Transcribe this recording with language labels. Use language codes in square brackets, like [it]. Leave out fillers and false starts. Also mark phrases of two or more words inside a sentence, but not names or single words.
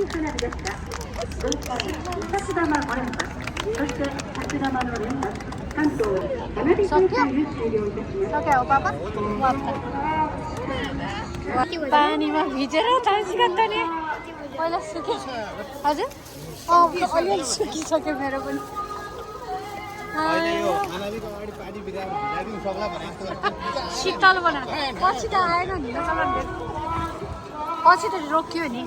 [ja] 花火でした。ご一家にお札玉5連発、そして札玉の連発、関東花火大会を終了いたします。 [ne] सक्यो हो पापा पानीमा भिजेर टाइसी गर्दा नि पहिला सुके हजुर अलिअलि सुकिसक्यो मेरो पनि शीतल बनाएको पछि त आएन नि पछि त रोकियो नि